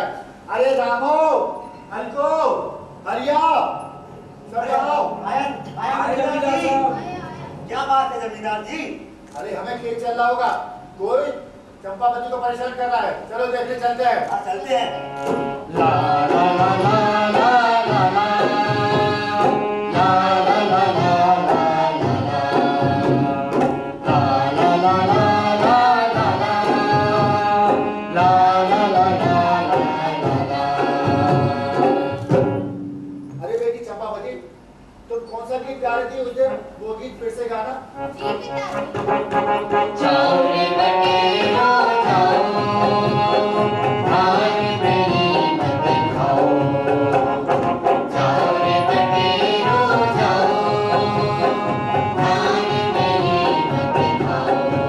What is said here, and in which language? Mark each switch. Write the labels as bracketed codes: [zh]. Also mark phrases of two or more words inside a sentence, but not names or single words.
[hi] अरे रामो, हल्को, हरिया, सब आओ। आया आया जमींदार जी। आया, आया। क्या बात है जमींदार जी? अरे हमें खेत चलना होगा, कोई चंपावती को परेशान कर रहा है। चलो देखने चलते हैं। हाँ चलते हैं। ला ला ला ला ला ला ला, ला ला ला ला ला ला, ला ला ला ला ला ला, ला ला ला ला ला। अरे बेटी चंपावती, तुम कौन सा गीत गा रही थी उस दिन? वो गीत फिर से गाना। जी पिताजी। जाओ रे बटेरो जाओ, धान मेरी मत खाओ। जाओ रे बटेरो जाओ, धान मेरी मत खाओ।